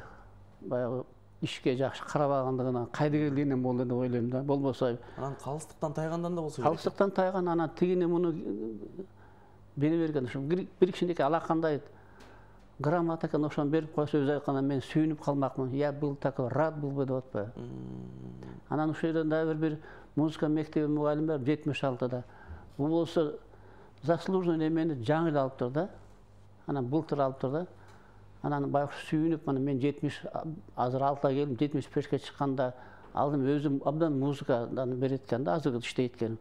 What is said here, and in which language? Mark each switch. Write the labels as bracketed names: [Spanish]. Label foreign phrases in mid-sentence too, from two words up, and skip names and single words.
[Kyrgyz] Баягы ишке жакшы карабагандыгынан, кайдыгерлигинен болду деп ойлойм да. Болбосо анан калыстыктан тайгандан да болсо керек. Калыстыктан тайган, анан тигини муну бере берген. Ошо бир кичинекей алакандай грамота экен, ошону берип койсо өзү айтканда мен сүйүнүп калмакмын. [Russian] Я был такой рад был бы [Kyrgyz] деп атпайбы. Анан ошол жерден дагы бир музыка мектеби мугалим бар 76-да. Бул болсо заслуженный эмени жаңы эле алыптыр да. Анан былтыр алыптыр да. Анан баягы сүйүнүп, мына мен 70 азыр 6-га келдим, 75-ке чыкканда алдым, өзүм абдан музыкадан берет экен да, азыр иштейт экен.